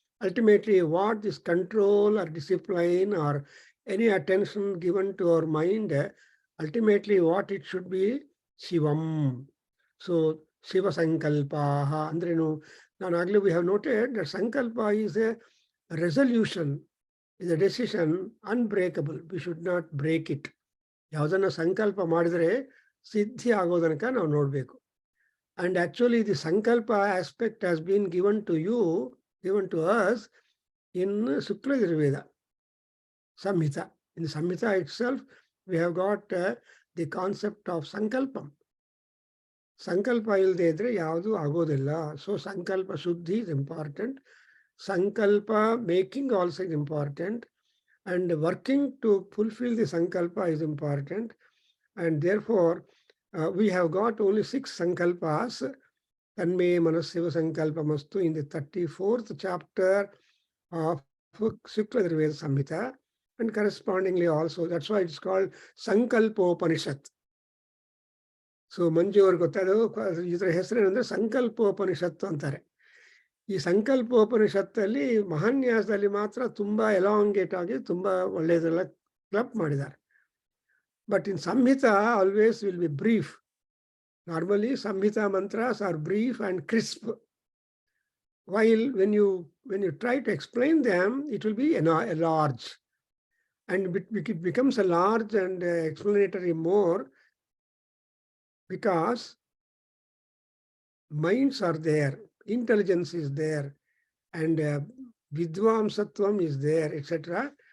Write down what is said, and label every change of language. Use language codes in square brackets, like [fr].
[en] Ultimately, what this control or discipline or any attention given to our mind, ultimately what it should be, Shivam. So, Shiva Sankalpaha. Andrenu, now, we have noted that Sankalpa is a resolution, is a decision unbreakable. We should not break it. [kn] ಯಾವುದನ್ನ ಸಂಕಲ್ಪ ಮಾಡಿದ್ರೆ ಸಿದ್ಧಿ ಆಗೋದನಕ ನಾವು ನೋಡ್ಬೇಕು. [en] And actually the sankalpa aspect has been given to us in Sukla Yajurveda Samhita. In the Samhita itself, we have got the concept of sankalpam. [kn] Sankalpa ilde idre yavadu agodilla. [en] So sankalpa shuddhi is important. Sankalpa making also is important. And working to fulfill the sankalpa is important. And therefore, we have got only 6 sankalpas. [sa] Tanme Manasiva Sankalpamastu [en] in the 34th chapter of Shukla Yajurveda Samhita, and correspondingly also, that's why it's called Sankalpopanishad. [kn] So Manju ಅವ್ರಿಗೆ ಗೊತ್ತದು ಇದರ ಹೆಸರೇನೆಂದ್ರೆ ಸಂಕಲ್ಪೋಪನಿಷತ್ತು ಅಂತಾರೆ. ಈ ಸಂಕಲ್ಪೋಪನಿಷತ್ತಲ್ಲಿ ಮಹಾನ್ಯಾಸದಲ್ಲಿ ಮಾತ್ರ ತುಂಬಾ elongate ಆಗಿ ತುಂಬಾ ಒಳ್ಳೆಯದೆಲ್ಲ club ಮಾಡಿದ್ದಾರೆ. [en] But in Samhita always will be brief. Normally, Samhita mantras are brief and crisp. While when you try to explain them, it will be a large. And it becomes a large and explanatory more because minds are there, intelligence is there, and Vidvamsatvam is there, etc.